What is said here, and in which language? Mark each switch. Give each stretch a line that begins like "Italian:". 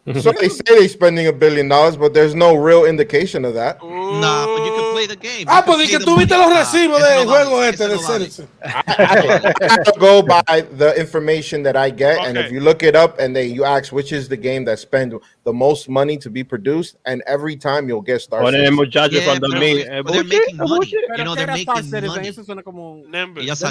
English: So they say they're spending $1 billion, but there's no real indication of that. Nah, but you can play the game.
Spanish: Pues di que tú viste los recibos del juego este de Citizen.
English: I have to go by the information that I get, and if you look it up and then you ask which is the game that spent the most money to be produced, and every time you'll get Star Citizen. But they're making money. You know, they're making money. They're